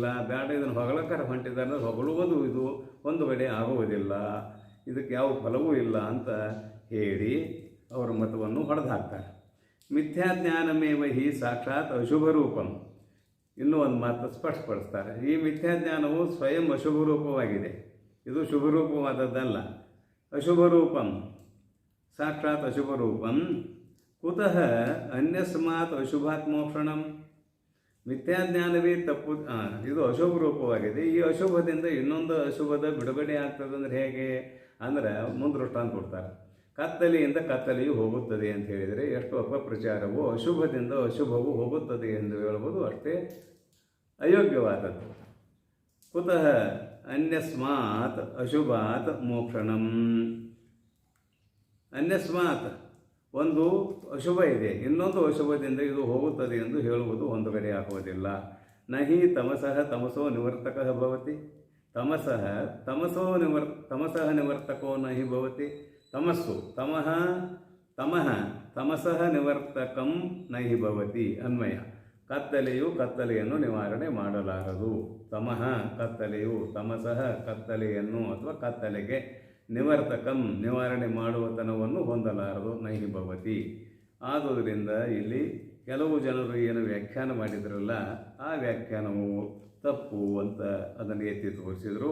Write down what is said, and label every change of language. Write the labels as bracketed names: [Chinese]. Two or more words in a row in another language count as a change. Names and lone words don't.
[Kannada] ಬೇಡ ಇದನ್ನು ಹೊಗಳಕರ ಹೊಂಟಿದ್ದಾರೆ, ಹೊಗಳುವುದು ಇದು ಒಂದು ಕಡೆ ಆಗುವುದಿಲ್ಲ, ಇದಕ್ಕೆ ಯಾವ ಫಲವೂ ಇಲ್ಲ ಅಂತ ಹೇಳಿ ಅವರ ಮತವನ್ನು ಹೊಡೆದು ಹಾಕ್ತಾರೆ. [Sanskrit] ಮಿಥ್ಯಾಜ್ಞಾನಮೇವ ಹಿ ಸಾಕ್ಷಾತ್ ಅಶುಭ ರೂಪಂ, [Kannada] ಇನ್ನೂ ಒಂದು ಮಾತು ಸ್ಪಷ್ಟಪಡಿಸ್ತಾರೆ. ಈ ಮಿಥ್ಯಾಜ್ಞಾನವು ಸ್ವಯಂ ಅಶುಭ ರೂಪವಾಗಿದೆ, ಇದು ಶುಭ ರೂಪವಾದದ್ದಲ್ಲ. [Sanskrit] ಅಶುಭ ರೂಪಂ, ಸಾಕ್ಷಾತ್ ಅಶುಭ ರೂಪಂ. ಕುತಃ ಅನ್ಯಸ್ಮಾತ್ ಅಶುಭಾತ್ ಮೋಕ್ಷಣಂ, [Kannada] ಮಿಥ್ಯಾಜ್ಞಾನವೇ ತಪ್ಪು, ಇದು ಅಶುಭ ರೂಪವಾಗಿದೆ, ಈ ಅಶುಭದಿಂದ ಇನ್ನೊಂದು ಅಶುಭದ ಬಿಡುಗಡೆ ಆಗ್ತದೆ ಅಂದರೆ ಹೇಗೆ ಅಂದರೆ ಮುಂದೃಷ್ಟಾಂತ ಕೊಡ್ತಾರೆ. ಕತ್ತಲೆಯಿಂದ ಕತ್ತಲೆಯು ಹೋಗುತ್ತದೆ ಅಂತ ಹೇಳಿದರೆ ಎಷ್ಟು ಅಪಪ್ರಚಾರವೋ ಅಶುಭದಿಂದ ಅಶುಭವು ಹೋಗುತ್ತದೆ ಎಂದು ಹೇಳುವುದು ಅಷ್ಟೇ ಅಯೋಗ್ಯವಾದದ್ದು. [Sanskrit] ಕುತಃ ಅನ್ಯಸ್ಮಾತ್ ಅಶುಭಾತ್ ಮೋಕ್ಷಣಂ, [Kannada] ಅನ್ಯಸ್ಮಾತ್ ಒಂದು ಅಶುಭ ಇದೆ, ಇನ್ನೊಂದು ಅಶುಭದಿಂದ ಇದು ಹೋಗುತ್ತದೆ ಎಂದು ಹೇಳುವುದು ಒಂದು ಕಡೆ ಆಗುವುದಿಲ್ಲ. [Sanskrit] ನಹಿ ತಮಸಃ ತಮಸೋ ನಿವರ್ತಕಃ ಭವತಿ, ತಮಸಃ ನಿವರ್ತಕೋ ನಹಿ ಭವತಿ. ತಮಸ್ಸು ತಮಸಃ ನಿವರ್ತಕಂ ನಹಿ ಭವತಿ ಅನ್ವಯ. [Kannada] ಕತ್ತಲೆಯು ಕತ್ತಲೆಯನ್ನು ನಿವಾರಣೆ ಮಾಡಲಾರದು. ತಮಃ ಕತ್ತಲೆಯು, ತಮಸಃ ಕತ್ತಲೆಯನ್ನು ಅಥವಾ ಕತ್ತಲೆಗೆ, ನಿವರ್ತಕಂ ನಿವಾರಣೆ ಮಾಡುವತನವನ್ನು ಹೊಂದಲಾರದು, [Sanskrit] ನಹಿ ಭವತಿ. [Kannada] ಆದುದರಿಂದ ಇಲ್ಲಿ ಕೆಲವು ಜನರು ಏನು ವ್ಯಾಖ್ಯಾನ ಮಾಡಿದ್ರಲ್ಲ, ಆ ವ್ಯಾಖ್ಯಾನವು ತಪ್ಪು ಅಂತ ಅದನ್ನು ಎತ್ತಿ ತೋರಿಸಿದರು.